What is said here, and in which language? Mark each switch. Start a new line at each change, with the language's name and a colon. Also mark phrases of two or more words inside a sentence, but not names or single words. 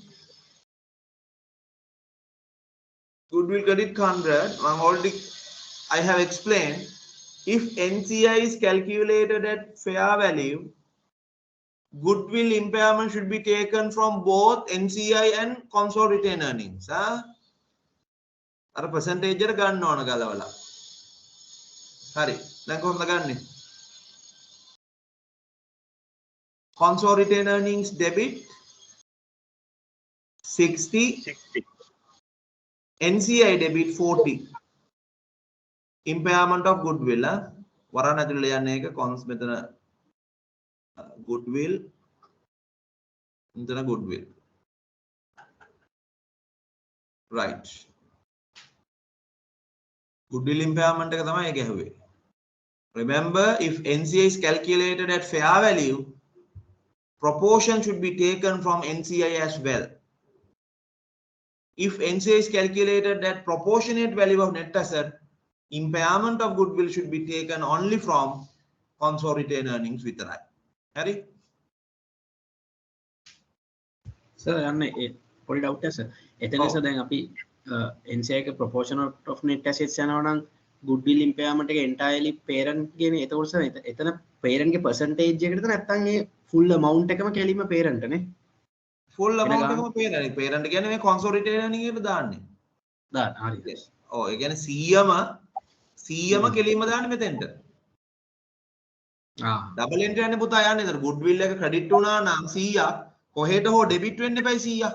English: Goodwill credit 100. I have explained. If NCI is calculated at fair value, goodwill impairment should be taken from both NCI and consolidated retained earnings.
Sinhala: අර percentage එක ගන්න ඕන ගලවලා. හරි. දැන් කොහොමද ගන්නෙ?
English: Consolidated retained earnings debit 60. NCI debit 40. Impairment of goodwill.
Sinhala: වරණ ඇතුළේ යන්නේ එක cons මෙතන goodwill.
English: මෙතන goodwill. Right. Goodwill impairment
Sinhala: එක තමයි ඒක ඇහුවේ.
English: Remember, if NCI is calculated at fair value, proportion should be taken from NCI as well. If NCI is calculated at proportionate value of net asset, impairment of goodwill should be taken only from consolidated earnings විතරයි.
Sinhala: හරි? සර් යන්නේ පොඩි ඩවුට් එකක් සර්. එතන සර් දැන් අපි NCI එක
English: proportion of net assets
Sinhala: යනවා නම්
English: goodwill impairment
Sinhala: එක entirely parent ගේ එතකොට සර් එතන parent ගේ percentage එකකටද නැත්නම් ඒ
English: full amount
Sinhala: එකම කෙලින්ම parent නේ?
English: full amount
Sinhala: එකම parent. parent කියන්නේ මේ
English: consolidated earning
Sinhala: එකට දාන්නේ. දාන්න හරි. ඔව් ඒ කියන්නේ 100ම කෙලින්ම දාන්නේ මෙතෙන්ට.
English: double entry
Sinhala: යන්නේ පුතා යන්නේ. ඒතර goodwill එක credit වුණා නම් 100ක් කොහෙට හෝ debit වෙන්න එපයි 100ක්.